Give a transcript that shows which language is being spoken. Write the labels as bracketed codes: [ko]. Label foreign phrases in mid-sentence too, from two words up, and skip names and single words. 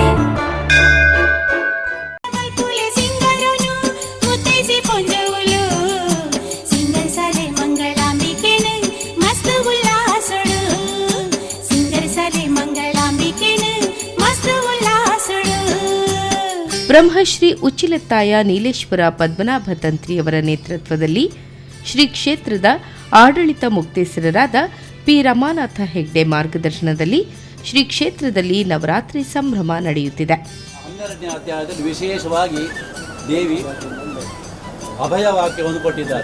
[tcy] ಮಲ್ಪುಲೆ ಸಿಂಗರನು ಮುತ್ತೈಸಿ ಪೊಂಜೋಲು ಸಿಂಗರ ಸಾಲೆ ಮಂಗಳಾಂಬಿಕೆನು ಮಸ್ತು ಉಲ್ಲಾಸಳು. ಸಿಂಗರ ಸಾಲೆ ಮಂಗಳಾಂಬಿಕೆನು ಮಸ್ತು ಉಲ್ಲಾಸಳು. [kn] ಬ್ರಹ್ಮಶ್ರೀ ಉಚ್ಚಿಲತ್ತಾಯ ನೀಲೇಶ್ವರ ಪದ್ಮನಾಭ ತಂತ್ರಿಯವರ ನೇತೃತ್ವದಲ್ಲಿ ಶ್ರೀ ಕ್ಷೇತ್ರದ ಆಡಳಿತ ಮುಕ್ತೇಸರರಾದ ಪಿ ರಮಾನಾಥ ಹೆಗ್ಡೆ ಮಾರ್ಗದರ್ಶನದಲ್ಲಿ ಶ್ರೀ ಕ್ಷೇತ್ರದಲ್ಲಿ ನವರಾತ್ರಿ ಸಂಭ್ರಮ ನಡೆಯುತ್ತಿದೆ. 12ನೇ ಅಧ್ಯಾಯದಲ್ಲಿ ವಿಶೇಷವಾಗಿ ದೇವಿ ಅಭಯವಾಕ್ಯವನ್ನು ಕೊಟ್ಟಿದ್ದಾರೆ.